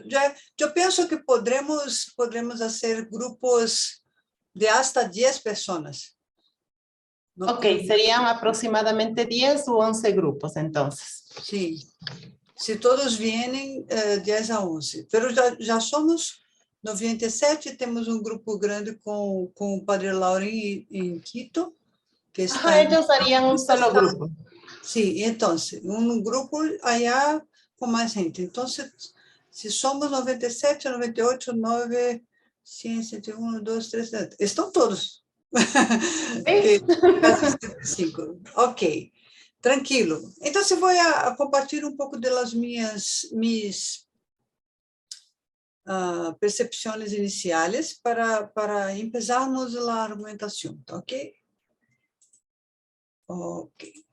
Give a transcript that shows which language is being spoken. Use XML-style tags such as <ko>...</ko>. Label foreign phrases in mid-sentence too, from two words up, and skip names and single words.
<es>Yo pienso que podremos hacer grupos de hasta 10 personas. No, Ok, serían aproximadamente 10 u 11 grupos entonces. Sí, si todos vienen, 10 a 11.</es> <pt>Pero já somos 97, temos um grupo grande com o Padre Lauren em Quito, que está</pt> <es>Ajá, ellos harían un solo grupo.</es> <pt>Sí, então, um grupo allá com mais gente. Então, se somos 97, 98, 9, 100, 101, 2, 3, 4, estão todos.</pt> <es>Sí. Casi 75. Ok, tranquilo.</es> <pt>Então, eu vou compartilhar um pouco das minhas percepções iniciais para começarmos a argumentação, ok? Ok.</pt>